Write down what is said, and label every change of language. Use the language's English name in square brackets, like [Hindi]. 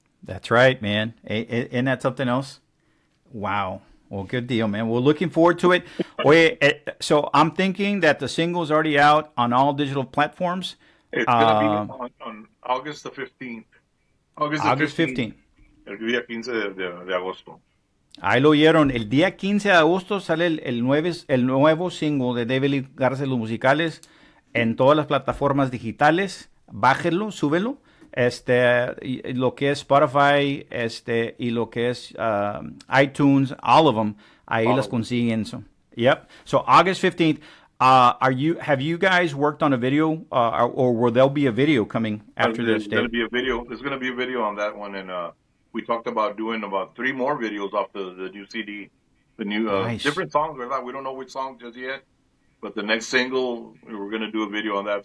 [English] That's right, man. Isn't that something else? Wow. Well, good deal, man. We're looking forward to it. Oye, so I'm thinking that the single's already out on all digital platforms. It's gonna be on August the 15th. August the August 15th. 15th. [Spanish] El día 15 de agosto. Ahí lo oyeron. El día 15 de agosto sale el nuevo single de David Lee Garza y los musicales en todas las plataformas digitales. Bájenlo, súbelo. Y lo que es Spotify, y lo que es iTunes, [English] all of them, [Spanish] ahí las consiguen. [English] So, yep. So August 15th. Have you guys worked on a video, or will there be a video coming after this? There's going to be a video. There's going to be a video on that one, and we talked about doing about 3 more videos off the new CD, the new Nice. different songs. ¿Verdad? We don't know which song just yet, but the next single we're going to do a video on that.